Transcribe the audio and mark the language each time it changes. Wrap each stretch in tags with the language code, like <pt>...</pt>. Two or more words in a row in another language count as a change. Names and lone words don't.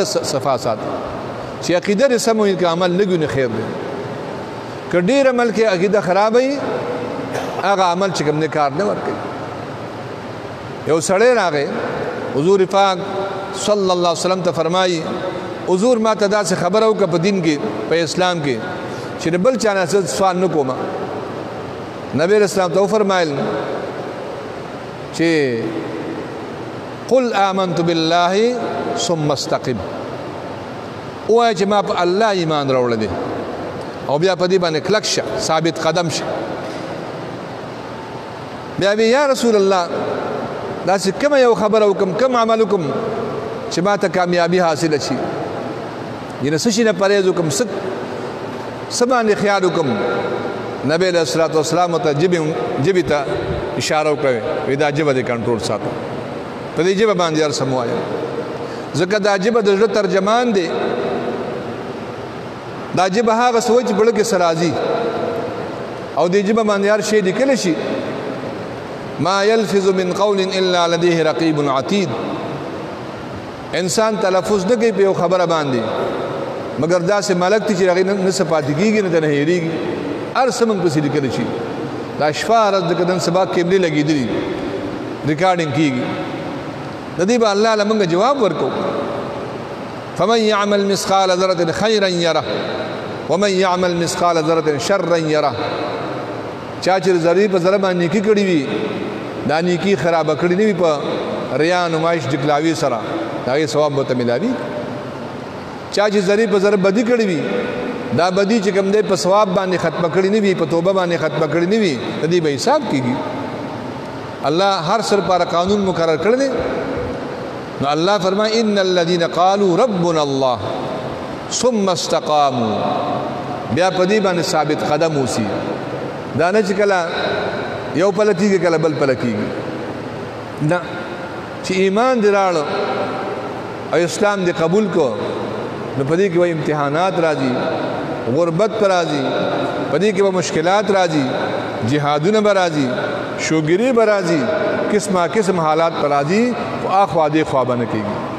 <ps>صفا ساتي چې عقیده دې سم وي که عمل لږ وي نو خیر دی که ډېر عمل کې عقیده خراب وي هغه عمل چې کوم نه کار نه ورکوي یو سړی راغی حضور پاک</ps> <ar>صلی الله علیه وسلم</ar> <ps>ته فرمایي حضور ما ته داسې خبره وکړه په دین کې په اسلام کې چې بل چا نه سوال نه کوم نبی اسلام ته وفرمایل چې</ps> <ar>قل آمنت بالله ثم استقم</ar> <ps>وایه چې ما په الله ایمان راوړی دی او بیا په دې باندې کلک شه ثابت قدم شه بیا</ps> <ar>یا رسول الله</ar> <ps>داسې کومه یو خبره وکړم کوم عمل وکړم چې ما ته کامیابي حاصله شي یعنې څه شي نه پرهیز وکړم څه باندې خیال وکړم نبی</ps> <ar>علیه الصلاة والسلام</ar> <ps>ته ژبې ته اشاره وکړه وایي دا ژبه دې کنټرول ساتو په دې ژبه باندې هر څه مه وایه ځکه دا ژبه د زړه ترجمان دی دا ژبه هغه څه وایي چې زړه کې څه راځي او دې ژبه باندې هر شی لیکلی شي</ps> <ar>ما يلفظ من قول الا لديه رقيب عتيد</ar> <ps>انسان تلفظ نه کوي په یو خبره باندې مګر داسې ملک دی چې هغې نه څه پاتې کېږي نه ته نه هېرېږي هر څه موږ پسې لیکلی شي دا شپه ورځ د نن سبا کیمرې لګېدلي ریکارډینګ کېږي د دې به الله له موږ جواب ورکو</ps> <ar>فمن يعمل مثقال ذرة خيرا يره ومن يعمل مثقال ذرة شرا يره</ar> <ps>چا چې ذرې په ذره باندې نیکي کړې وي دا نیکي خرابه کړې نه وي په ریا نمایش جکلاوي سره د هغې ثواب به ورته میلاوي چا چې ذرې په ذره بدي کړې وي دا بدي چې کوم دی په ثواب باندې ختمه کړې نه وي په توبه باندې ختمه کړې نه وي د دې به حساب کېږي الله هر سر لپاره قانون مقرر کړی دی نو الله فرمایي</ps> <ar>ان الذين قالوا ربنا الله ثم</ar> <ps>استقاموا بیا په دې باندې ثابت قدم اوسي دا نه چې کله یو پله کېږي کله بل پله کېږي نه چې ایمان دې راړو او اسلام دې قبول کو نو په دې کې به امتحانات راځي غربت پر راځي په دې کې به مشکلات راځي جهادونه به راځي شوګیري به راځي قسمه قسم حالات پر راځي خو اخوا دې خوا به نه کېږي</ps>